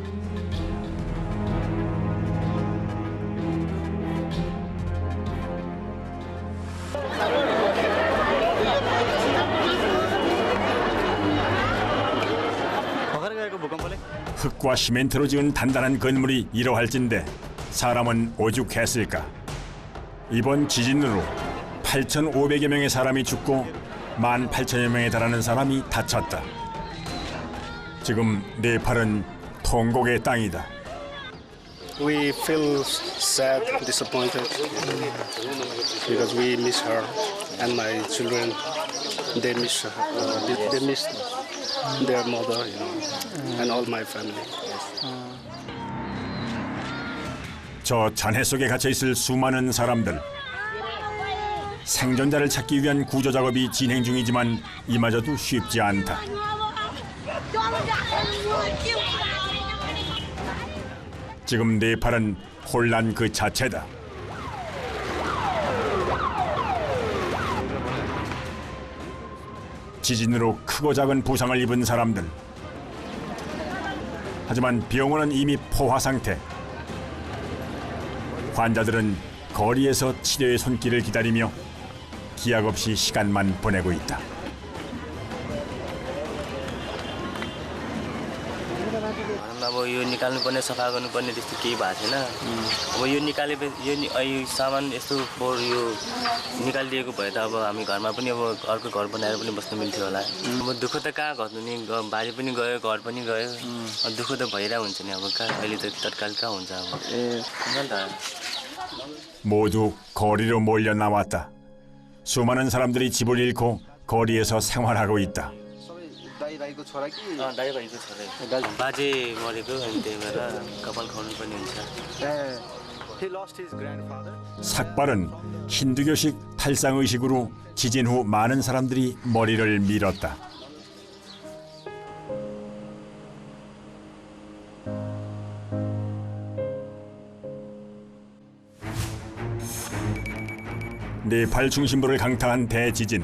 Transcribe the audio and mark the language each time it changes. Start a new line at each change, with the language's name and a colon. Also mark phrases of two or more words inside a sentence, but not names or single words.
Korean: 흙과 시멘트로 지은 단단한 건물이 이러할진데 사람은 오죽했을까. 이번 지진으로 8,500여 명의 사람이 죽고 18,000여 명에 달하는 사람이 다쳤다. 지금 네팔은 통곡의 땅이다.
English: We feel sad, disappointed because we miss her and my children. They miss her. They miss their mother, and all my family.
Korean: 저 잔해 속에 갇혀 있을 수많은 사람들. 생존자를 찾기 위한 구조 작업이 진행 중이지만 이마저도 쉽지 않다. 지금 네팔은 혼란 그 자체다. 지진으로 크고 작은 부상을 입은 사람들. 하지만 병원은 이미 포화 상태. 환자들은 거리에서 치료의 손길을 기다리며 기약 없이 시간만 보내고 있다.
Nepali: अब यो निकाल्नुपर्ने सफा गर्नुपर्ने त्यस्तो केही भएको छैन। अब यो निकालेपछि यो सामान यस्तो फोहोर यो निकालिदिएको भए त अब हामी घरमा पनि अब अर्को घर बनाएर पनि बस्न मिल्थ्यो होला। अब दुःख त कहाँ घट्नु नि, बाजे पनि गयो, घर पनि गयो। दुःख त भइरहेको हुन्छ नि, अब कहाँ अहिले त तत्काल कहाँ हुन्छ अब।
Korean: 모두 거리로 몰려 나왔다. 수많은 사람들이 집을 잃고 거리에서 생활하고 있다.
Nepali: बाजे मरेको अनि त्यही भएर कपाल खौर्नुपर्ने हुन्छ।
Korean: 삭발은 힌두교식 탈상 의식으로 지진 후 많은 사람들이 머리를 밀었다. 네팔 중심부를 강타한 대지진.